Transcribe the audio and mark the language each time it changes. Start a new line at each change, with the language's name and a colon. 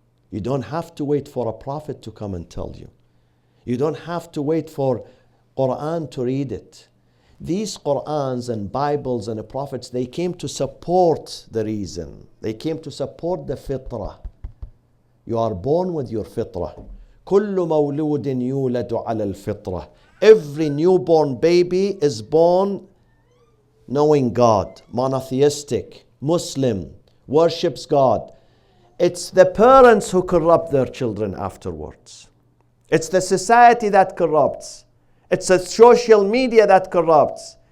English: You don't have to wait for a prophet to come and tell you. You don't have to wait for Quran to read it. These Qurans and Bibles and the prophets, they came to support the reason. They came to support the fitrah. You are born with your fitrah.
Arabic: كل مولود يولد على الفطرة.
English: Every newborn baby is born knowing God, monotheistic, Muslim, worships God. It's the parents who corrupt their children afterwards. It's the society that corrupts. It's the social media that corrupts.